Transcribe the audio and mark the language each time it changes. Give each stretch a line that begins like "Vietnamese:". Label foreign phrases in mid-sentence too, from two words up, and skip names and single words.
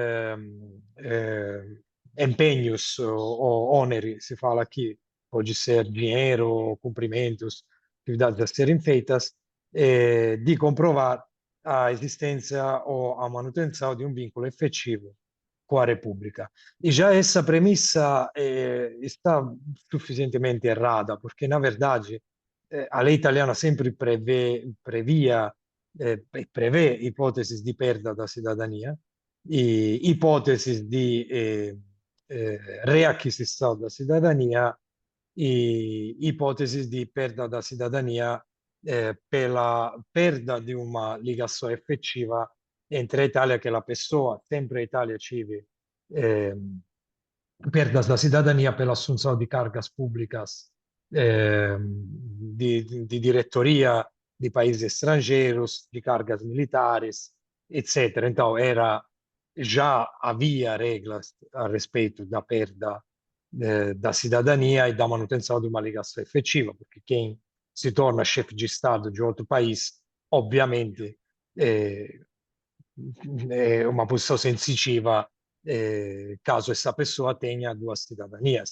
Portuguese: empenhos ou oneri, se fala aqui, pode ser dinheiro, cumprimentos, atividades a serem feitas, de comprovar a existência ou a manutenção de um vínculo efetivo com a República. E já essa premissa está suficientemente errada, porque, na verdade, a lei italiana sempre previa e prevê
Italian: ipotesi di
Portuguese: perda da cidadania,
Italian: ipotesi di
Portuguese: reacquisição da cidadania e
Italian: ipotesi di
Portuguese: perda da cidadania pela perda
Italian: di una
Portuguese: ligação effettiva entre a Itália
Italian: che la
Portuguese: pessoa, sempre a Itália tive perdas da cidadania pela assunção de cargas públicas de diretoria de países estrangeiros, de cargas militares, etc. Então, já havia regras a respeito da perda da cidadania e da manutenção de uma ligação efetiva, porque quem se torna chefe de Estado de outro país, obviamente, é uma posição sensitiva caso essa pessoa tenha duas cidadanias.